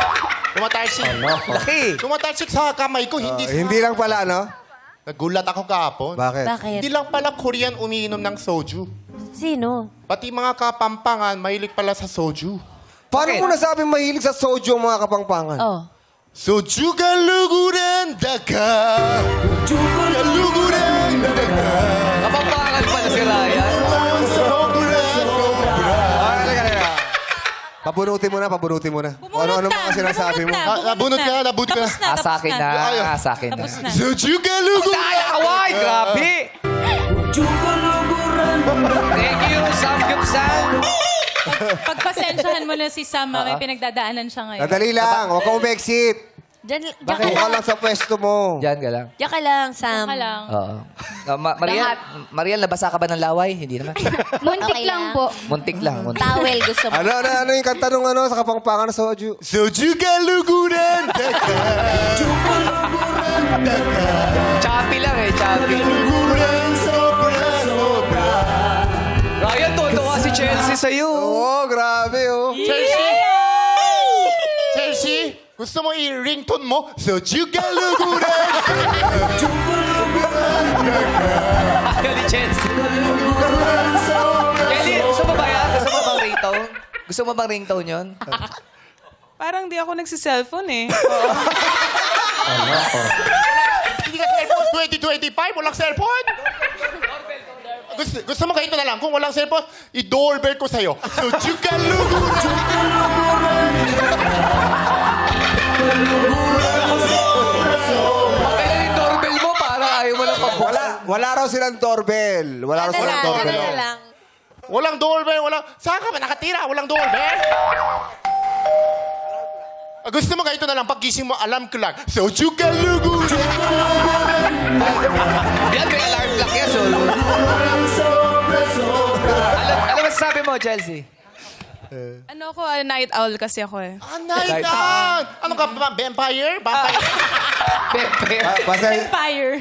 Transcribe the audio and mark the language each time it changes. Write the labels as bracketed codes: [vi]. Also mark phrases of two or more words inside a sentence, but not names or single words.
[tl] Tumatalsik. Laki. Tumatalsik sa kamay ko. Hindi lang pala, no? Nagulat ako kahapon. Bakit? Bakit? Hindi lang pala Korean umiinom ng soju. Sino? Pati mga kapampangan, mahilig pala sa soju. Paano Bakit? mo nasabi mahilig sa soju ang mga kapangpangan? Oh. [pam] soju galuguran daka galuguran daka [tl] Kapampangan pala si Ryan. Halika. Pabunutin mo na. Kung ano mga sinasabi mo. Nabunot ka. Tapos na. Sa akin na. Sa akin na. Tapos na. [pam] soju galuguran [tl] Away! Grabe! [en] Thank you, [tl] Sam Gibson. Pagpasensyahan mo na si Sam, may pinagdadaanan siya ngayon. Nadali lang. Huwag kang umexit. Diyan Doon ka lang sa pwesto mo. Diyan ka lang. Diyan ka lang, Sam. Ka lang. Oo. Mariel, nabasa ka ba ng laway? Hindi naman. Muntik Okay lang lang. po. Muntik lang. Muntik. Towel gusto mo. Ano yung kanta nung sa kapangpangan na soju? [pam] soju galuguran daka [tl] Choppy lang eh, choppy. [pam] galuguran sobra sobra [tl] Ryan, tutuwa si Chelsea sa'yo. Oo, grabe oh. Chelsea, gusto mo i-ringtone mo? [pam] soju galuguran [tl] Ayaw ni Chelsea. Kelly, gusto mo ba yan? Gusto mo bang ringtone? Gusto mo bang ringtone yun? Parang di ako nagsiselfone eh. Hindi ka cellphone 2025, walang cellphone. Gusto mo ganito na lang. Kung walang cellphone, i-doorbell ko sa'yo. [pam] soju galuguran [tl] Kailan yung doorbell mo? Parang ayaw mo lang pag-buksan. Wala raw silang doorbell. Walang doorbell, walang... Saan ka ba nakatira? Walang doorbell? Gusto mo ganito na lang. Paggising mo, alam ko lang. [pam] soju galuguran [tl] Yan, may [en] alarm clock [tl] yan, so. Alam mo sabi mo, Chelsea? Ano ako, [en] night owl [tl] kasi ako eh. [en] Night out! [tl] Ano ka ba? Vampire? Vampire? Pepe. Fire.